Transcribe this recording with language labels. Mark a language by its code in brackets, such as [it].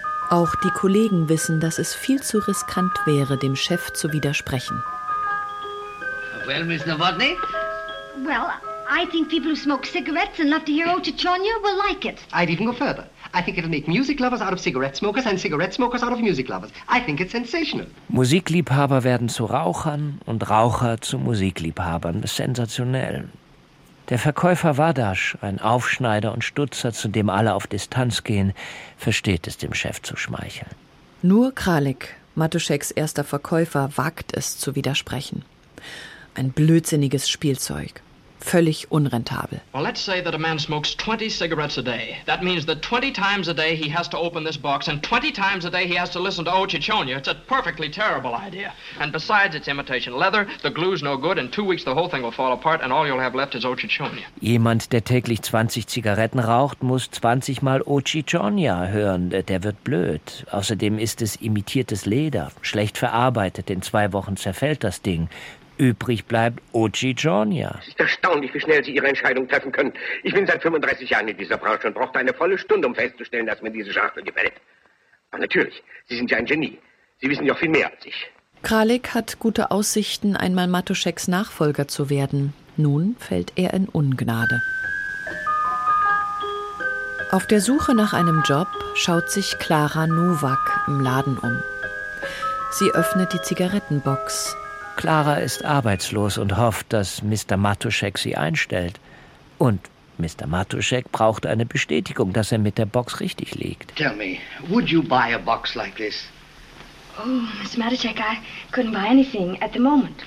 [de] Auch die Kollegen wissen, dass es viel zu riskant wäre, dem Chef zu widersprechen. [en] Well, Miss Novotny? Well, I think people who smoke cigarettes and love to hear O Cicogna will like it. I'd even go further. I think it'll make music lovers out of cigarette smokers and cigarette smokers out of music lovers. I think it's sensational. [de] Musikliebhaber werden zu Rauchern und Raucher zu Musikliebhabern. Sensationell. Der Verkäufer Wadasch, ein Aufschneider und Stutzer, zu dem alle auf Distanz gehen, versteht es, dem Chef zu schmeicheln. Nur Kralik, Matuscheks erster Verkäufer, wagt es zu widersprechen. Ein blödsinniges Spielzeug. Völlig unrentabel. Well, let's say that a man smokes 20 cigarettes a day. That means that 20 times a day he has to open this box and 20 times a day he has to listen to Ochichonia. It's a perfectly terrible idea. And besides, it's imitation leather, the glue's no good, in 2 weeks the whole thing will fall apart and all you'll have left is Ochichonia. Jemand, der täglich 20 Zigaretten raucht, muss 20 mal Ochichonia hören. Der wird blöd. Außerdem ist es imitiertes Leder, schlecht verarbeitet. In 2 Wochen zerfällt das Ding. Übrig bleibt Ochichonia. Es ist erstaunlich, wie schnell Sie Ihre Entscheidung treffen können. Ich bin seit 35 Jahren in dieser Branche und brauchte eine volle Stunde, um festzustellen, dass mir diese Schachtel gefällt. Aber natürlich, Sie sind ja ein Genie. Sie wissen ja auch viel mehr als ich. Kralik hat gute Aussichten, einmal Matuscheks Nachfolger zu werden. Nun fällt er in Ungnade. Auf der Suche nach einem Job schaut sich Klara Nowak im Laden um. Sie öffnet die Zigarettenbox. Klara ist arbeitslos und hofft, dass Mr. Matuschek sie einstellt. Und Mr. Matuschek braucht eine Bestätigung, dass er mit der Box richtig liegt. [en] Tell me, would you buy a box like this? Oh, Mr. Matuschek, I couldn't buy anything at the moment.